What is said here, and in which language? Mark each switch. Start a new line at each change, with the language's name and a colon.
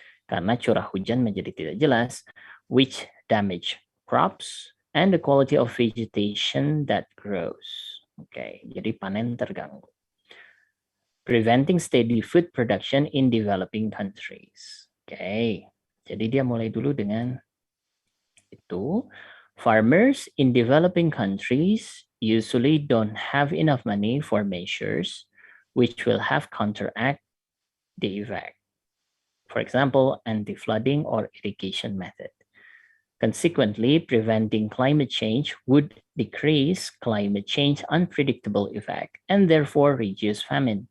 Indonesian: Karena curah hujan menjadi tidak jelas,
English: which damage crops and the quality of vegetation that grows.
Indonesian: Oke, jadi panen terganggu.
English: Preventing steady food production in developing countries.
Indonesian: Oke, jadi dia mulai dulu dengan itu.
English: Farmers in developing countries usually don't have enough money for measures which will have counteract the effect. For example, anti-flooding or irrigation method. Consequently, preventing climate change would decrease climate change unpredictable effect and therefore reduce famine.